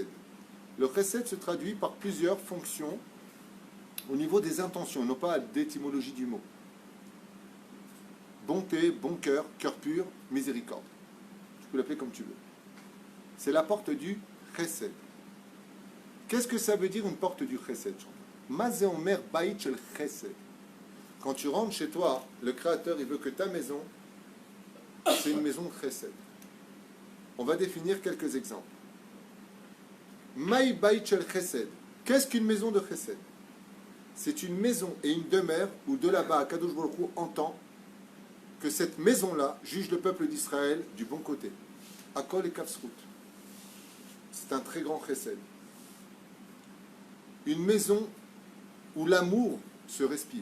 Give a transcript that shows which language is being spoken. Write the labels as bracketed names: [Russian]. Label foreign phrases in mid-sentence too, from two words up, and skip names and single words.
[French] Le chesed se traduit par plusieurs fonctions au niveau des intentions, non pas d'étymologie du mot. Bonté, bon cœur, cœur pur, miséricorde. Tu peux l'appeler comme tu veux. C'est la porte du chesed. Qu'est-ce que ça veut dire une porte du chesed? [Hebrew] מה זה אומר בית של חסד. [French] Quand tu rentres chez toi, le Créateur, il veut que ta maison, c'est une maison de chesed. On va définir quelques exemples. [Hebrew] מאי בית של חסד. [French] Qu'est-ce qu'une maison de chesed? C'est une maison et une demeure où de là-bas, Kadosh Baruch Hu entend que cette maison-là juge le peuple d'Israël du bon côté. Akol et Kafsrout. C'est un très grand chesed. Une maison où l'amour se respire.